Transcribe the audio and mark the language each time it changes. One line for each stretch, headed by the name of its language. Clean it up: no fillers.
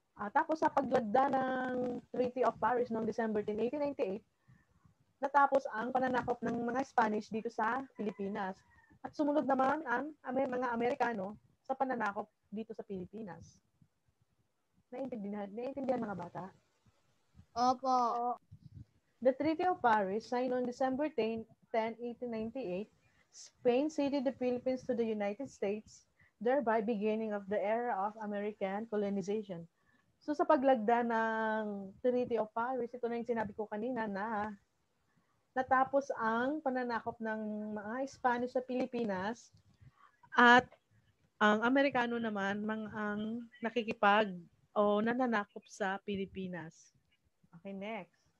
Filipino: Tapos sa paglagda ng Treaty of Paris noong December 10, 1898, natapos ang pananakop ng mga Spanish dito sa Pilipinas. At sumunod naman ang mga Amerikano sa pananakop dito sa Pilipinas. Naiintindihan mga bata? Opo.
English: The Treaty of Paris, signed on December 10, 1898, Spain ceded the Philippines to the United States, thereby beginning of the era of American colonization.
Filipino: So sa paglagda ng Treaty of Paris, ito na yung sinabi ko kanina na natapos ang pananakop ng mga Spanish sa Pilipinas at ang Amerikano naman ang nakikipag o nananakop sa Pilipinas. Okay, next.